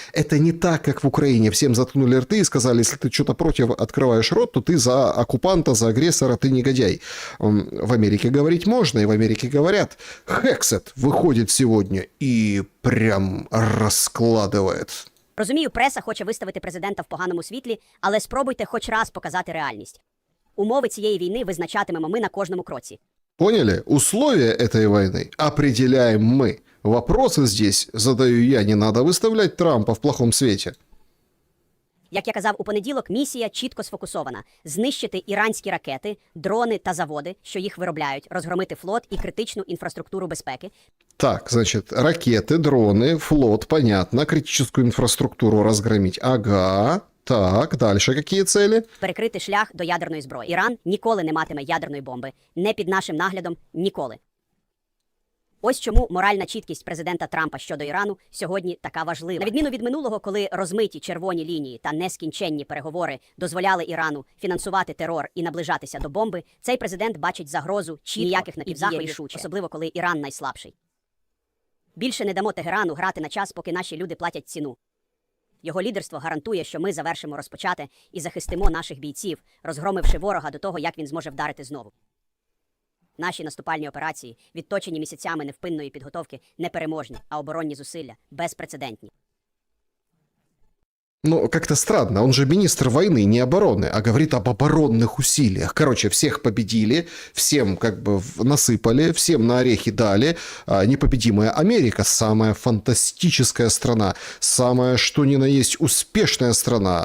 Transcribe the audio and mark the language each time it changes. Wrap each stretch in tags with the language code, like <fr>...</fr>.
<ru>Это не так, как в Украине. Всем заткнули рты и сказали, если ты что-то против открываешь рот, то ты за оккупанта, за агрессора, ты негодяй. В Америке говорить можно, и в Америке говорят. Хексет выходит сегодня и прям раскладывает.</ru> <uk>Розумію, преса хоче виставити президента в поганому світлі, але спробуйте хоч раз показати реальність. Умови цієї війни визначатимемо ми на кожному кроці.</uk> <ru>Поняли? Условия этой войны определяем мы. Вопросы здесь задаю я, не надо выставлять Трампа в плохом свете.</ru> <uk>Як я казав у понеділок, місія чітко сфокусована – знищити іранські ракети, дрони та заводи, що їх виробляють, розгромити флот і критичну інфраструктуру безпеки.</uk> <ru>Так, значит, ракеты, дроны, флот, понятно, критическую инфраструктуру разгромить. Ага, так, дальше какие цели?</ru> <uk>Перекрити шлях до ядерної зброї. Іран ніколи не матиме ядерної бомби. Не під нашим наглядом – ніколи. Ось чому моральна чіткість президента Трампа щодо Ірану сьогодні така важлива. На відміну від минулого, коли розмиті червоні лінії та нескінченні переговори дозволяли Ірану фінансувати терор і наближатися до бомби, цей президент бачить загрозу чітко, ніяких напівзаходів, особливо коли Іран найслабший. Більше не дамо Тегерану грати на час, поки наші люди платять ціну. Його лідерство гарантує, що ми завершимо розпочате і захистимо наших бійців, розгромивши ворога до того, як він зможе вдарити знову. Наші наступальні операції, відточені місяцями невпинної підготовки, непереможні, а оборонні зусилля безпрецедентні.</uk> <ru>Ну, как-то странно, он же министр войны, не обороны, а говорит об оборонных усилиях. Короче, всех победили, всем как бы насыпали, всем на орехи дали. Непобедимая Америка, самая фантастическая страна, самая что ни на есть успешная страна.</ru>